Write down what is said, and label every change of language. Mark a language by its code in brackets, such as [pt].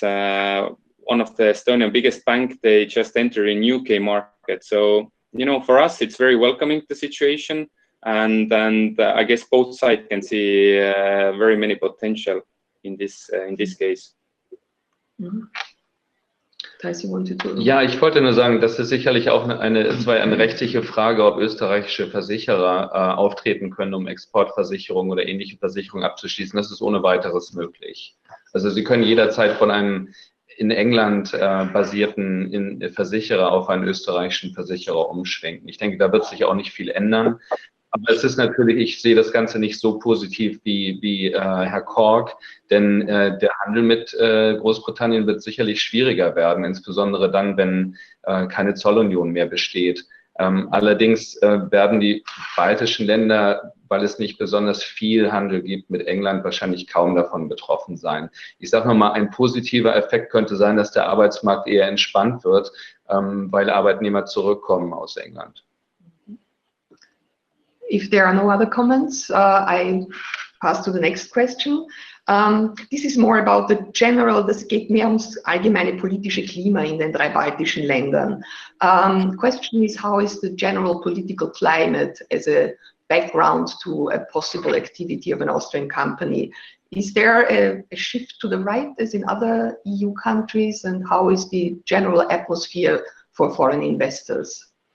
[en] One of the Estonian biggest bank, they just enter in UK market. So, you know, for us, it's very welcoming, the situation. And I guess both sides can see very many potential in this case. Mm-hmm. [de] Ja, ich wollte nur sagen, das ist sicherlich auch eine rechtliche Frage, ob österreichische Versicherer auftreten können, um Exportversicherungen oder ähnliche Versicherungen abzuschließen. Das ist ohne weiteres möglich. Also Sie können jederzeit von einem in England basierten Versicherer auf einen österreichischen Versicherer umschwenken. Ich denke, da wird sich auch nicht viel ändern. Aber es ist natürlich, ich sehe das Ganze nicht so positiv wie Herr Kork, denn der Handel mit Großbritannien wird sicherlich schwieriger werden, insbesondere dann, wenn keine Zollunion mehr besteht. Allerdings werden die baltischen Länder, weil es nicht besonders viel Handel gibt mit England, wahrscheinlich kaum davon betroffen sein. Ich sage nochmal, ein positiver Effekt könnte sein, dass der Arbeitsmarkt eher entspannt wird, weil Arbeitnehmer zurückkommen aus England. [en] If there are no other comments, I pass to the next question. This is more about the general, [de] das geht mehr ums allgemeine politische Klima in den 3 baltischen Ländern. [en] Question is, how is the general political climate as a background to a possible activity of an Austrian company? Is there a shift to the right as in other EU countries, and how is the general atmosphere for foreign investors?